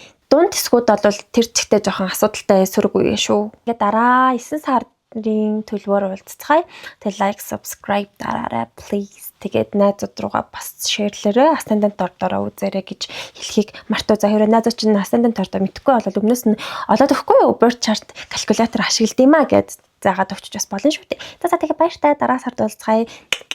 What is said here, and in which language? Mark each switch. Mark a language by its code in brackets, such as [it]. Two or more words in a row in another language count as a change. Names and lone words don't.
[mn] Дунд хэсгүүд бол тэр чигтээ жоохон асуудалтай сөрөг үе шүү. Ингээд дараа 9 сарын төлбөр уулзцгаая. Тэгээ [en] like, subscribe [mn] дараарай please. Тэгээд найзууд руугаа бас шеэрлээрэй. Ascendant ордороо үзээрэй гэж хэлхийг мартаа. За хэрвээ найзууд чинь Ascendant ордоо мэдхгүй бол өмнөөс нь олоод өгөхгүй юу? [en] Birth chart calculator [mn] ашигладаг юм а гэд заагаад өгч бас болно шүү дээ. За тэгээ баяртай дараа сард уулзцгаая.